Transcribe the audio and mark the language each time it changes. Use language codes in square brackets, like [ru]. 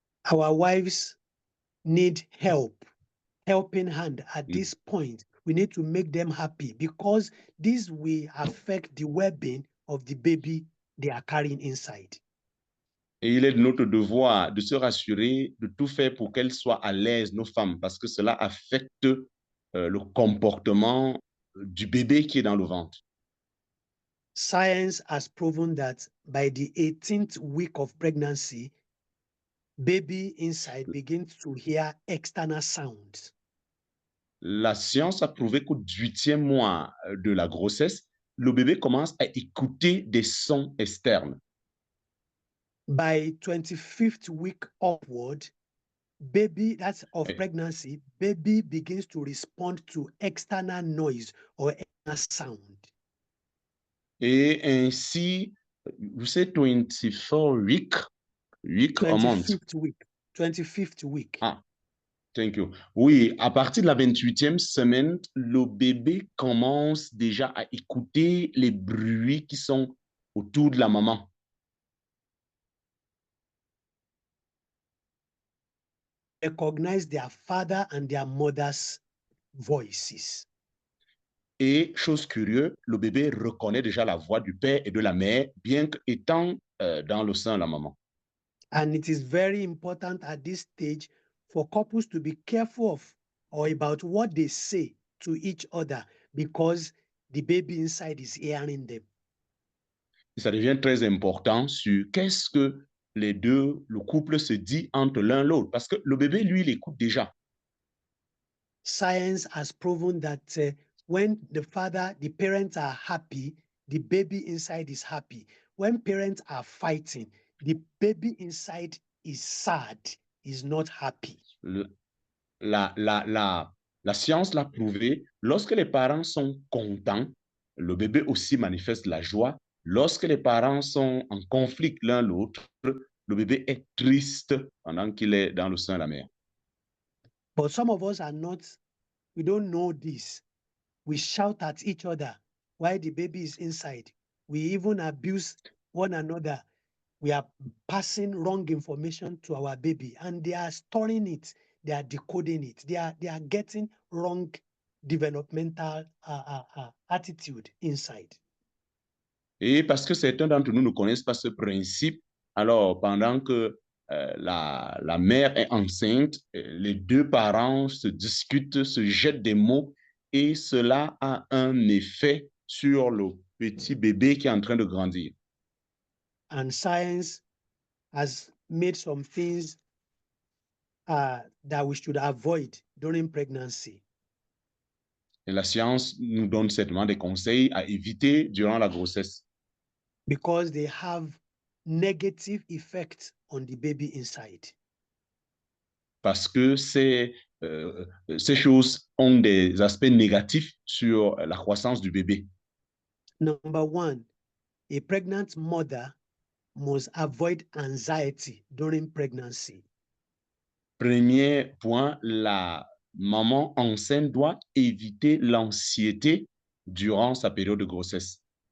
[en] Our wives need helping hand at this point. We need to make them happy because this will affect the well-being of the baby they are carrying inside. [fr] Et il est de notre devoir de se rassurer, de tout faire pour qu'elles soient à l'aise, nos femmes, parce que cela affecte le comportement du bébé qui est dans le ventre. [en] Science has proven that by the 18th week of pregnancy, baby inside begins to hear external sounds. [fr] La science a prouvé qu'au 18e mois de la grossesse, le bébé commence à écouter des sons externes. [en] By 25th week upward, baby that's of pregnancy, baby begins to respond to external noise or external sound. [fr] Et ainsi, vous savez, [en] 24 week a month. 25th week. Ah, thank you. [fr] Oui, à partir de la 28e semaine, le bébé commence déjà à écouter les bruits qui sont autour de la maman. [en] Recognize their father and their mother's voices. [fr] Et chose curieuse, le bébé reconnaît déjà la voix du père et de la mère, bien qu'étant dans le sein de la maman. [en] And it is very important at this stage for couples to be careful of or about what they say to each other because the baby inside is hearing them. [fr] Et ça devient très important sur qu'est-ce que les deux, le couple se dit entre l'un l'autre, parce que le bébé, lui, il écoute déjà. [en] Science has proven that when the parents are happy, the baby inside is happy. When parents are fighting, the baby inside is sad, is not happy. [fr] La science l'a prouvé, lorsque les parents sont contents, le bébé aussi manifeste la joie. Lorsque les parents sont en conflit l'un l'autre, le bébé est triste pendant qu'il est dans le sein de la mère. [en] But some of us are not, we don't know this. We shout at each other while the baby is inside. We even abuse one another. We are passing wrong information to our baby and they are storing it. They are decoding it. They are getting wrong developmental attitude inside. [fr] Et parce que certains d'entre nous ne connaissent pas ce principe, alors pendant que la mère est enceinte, les deux parents se discutent, se jettent des mots et cela a un effet sur le petit bébé qui est en train de grandir. [en] And science has made some things that we should avoid during pregnancy. [fr] Et la science nous donne certainement des conseils à éviter durant la grossesse. [en] Because they have negative effects on the baby inside. [fr] Parce que ces choses ont des aspects négatifs sur la croissance du bébé. [en] Number one, a pregnant mother must avoid anxiety during pregnancy. [fr] Premier point, la maman enceinte doit éviter l'anxiété durant sa période de grossesse.